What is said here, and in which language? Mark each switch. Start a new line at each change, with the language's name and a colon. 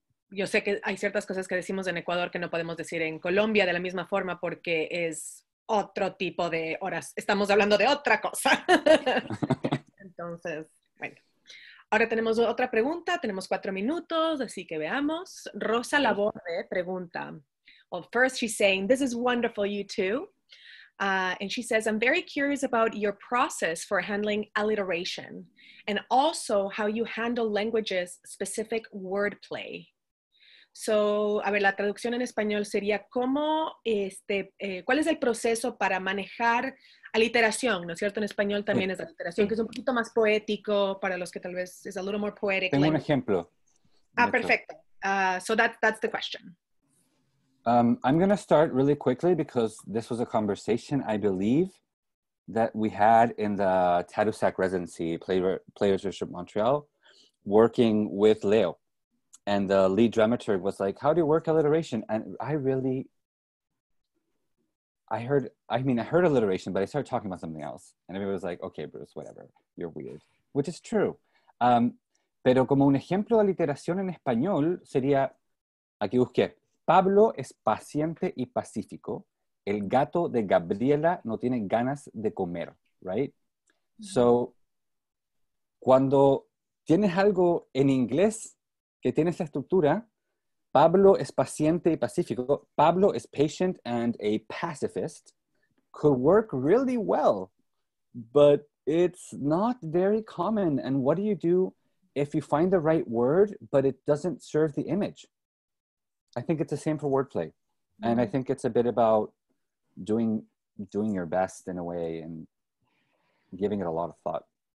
Spanish: Yo sé que hay ciertas cosas que decimos en Ecuador que no podemos decir en Colombia de la misma forma porque es otro tipo de horas. Estamos hablando de otra cosa. Entonces, bueno. Ahora tenemos otra pregunta. Tenemos 4 minutos, así que veamos. Rosa Laborde pregunta.
English: Well, first she's saying, this is wonderful, you too. And she says, I'm very curious about your process for handling alliteration and also how you handle languages specific wordplay.
Spanish: So, a ver, la traducción en español sería ¿cómo, cuál es el proceso para manejar aliteración? ¿No es cierto? En español también es aliteración, que es un poquito más poético para los que tal vez es
English: a little more poetic.
Spanish: Tengo un ejemplo.
English: Perfecto. So that's the question. I'm going to start really quickly because this was a conversation, I believe, that we had in the Tadoussac residency, Players Workshop Montreal, working with Leo. And the lead dramaturg was like, how do you work alliteration? And I heard alliteration, but I started talking about something else. And everybody was like, okay, Bruce, whatever, you're weird, which is true.
Spanish: Pero como un ejemplo de aliteración en español sería, aquí busqué, Pablo es paciente y pacífico. El gato de Gabriela no tiene ganas de comer, right? Mm-hmm. So, cuando tienes algo en inglés que tiene esa estructura, Pablo es paciente y pacífico.
English: Pablo is patient and a pacifist could work really well, but it's not very common. And what do you do if you find the right word, but it doesn't serve the image? I think it's the same for wordplay. And I think it's a bit about doing your best in a way and giving it a lot of thought.